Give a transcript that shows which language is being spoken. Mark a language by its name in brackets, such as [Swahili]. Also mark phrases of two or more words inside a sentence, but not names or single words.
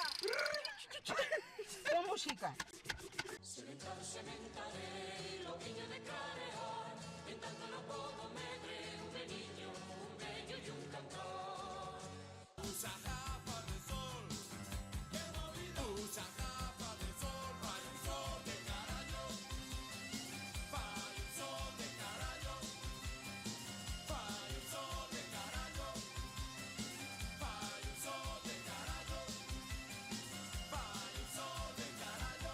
[Spanish] Con música. Usa gafas de sol, qué movido. Usa gafas de sol, [Galician] fai un sol de carallo. Fai un sol de carallo. Fai un sol de carallo. Fai un sol de carallo. Fai un sol de carallo.